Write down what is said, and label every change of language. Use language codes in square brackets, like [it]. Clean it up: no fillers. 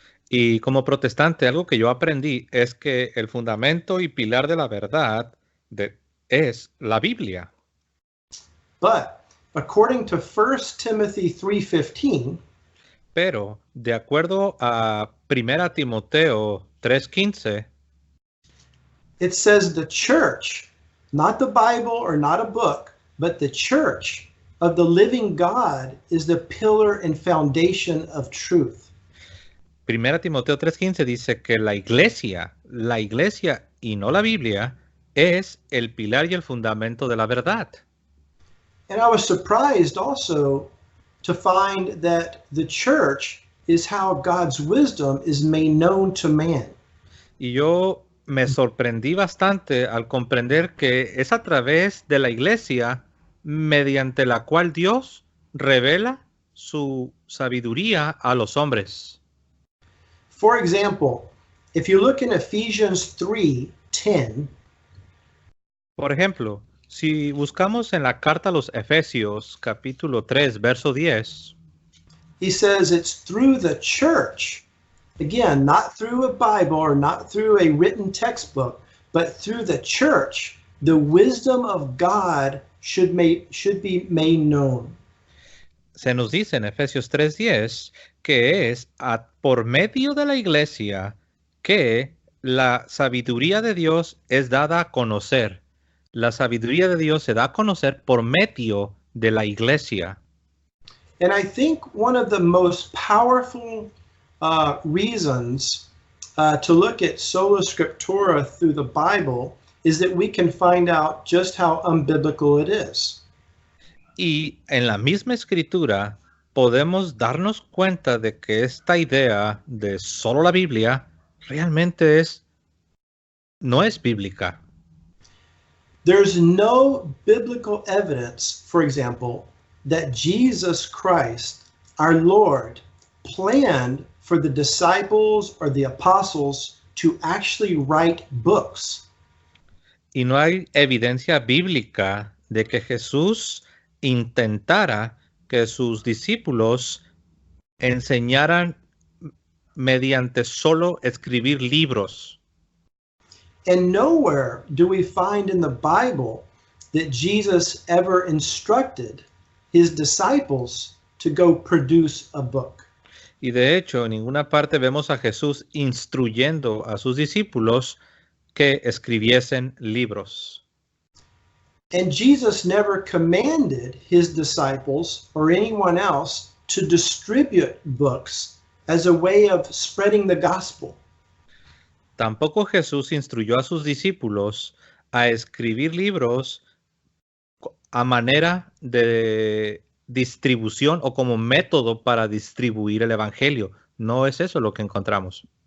[es] Y como protestante, algo que yo aprendí es que el fundamento y pilar de la verdad es la Biblia. [en] But according to 1 Timothy 3:15, [es] Pero de acuerdo a 1 Timoteo 3:15, [en] it says the church, not the Bible or not a book, but the church of the living God is the pillar and foundation of truth. [es] 1 Timoteo 3:15 dice que la iglesia y no la Biblia, es el pilar y el fundamento de la verdad. [en] And I was surprised also to find that the church is how God's wisdom is made known to man. [es] Y yo me sorprendí bastante al comprender que es a través de la iglesia mediante la cual Dios revela su sabiduría a los hombres. [en] For example, if you look in Ephesians 3:10, [es] Por ejemplo, si buscamos en la carta a los Efesios, capítulo 3, verso 10, [en] he says it's through the church, again, not through a Bible or not through a written textbook, but through the church, the wisdom of God should be made known. [es] se nos dice en Efesios 3:10 que es por medio de la iglesia que la sabiduría de Dios es dada a conocer. La sabiduría de Dios se da a conocer por medio de la iglesia. [en] And I think one of the most powerful reasons to look at sola scriptura through the Bible is that we can find out just how unbiblical it is. [es] Y en la misma escritura podemos darnos cuenta de que esta idea de solo la Biblia realmente no es bíblica. [en] There's no biblical evidence, for example, that Jesus Christ, our Lord, planned for the disciples or the apostles to actually write books. [es] Y no hay evidencia bíblica de que Jesús intentara que sus discípulos enseñaran mediante solo escribir libros. [en] And nowhere do we find in the Bible that Jesus ever instructed his disciples to go produce a book. [es] Y de hecho, en ninguna parte vemos a Jesús instruyendo a sus discípulos que escribiesen libros. [en] And Jesus never commanded his disciples or anyone else to distribute books as a way of spreading the gospel. [es] Tampoco Jesús instruyó a sus discípulos a escribir libros a manera de distribución o como método para distribuir el evangelio. No es eso lo que encontramos.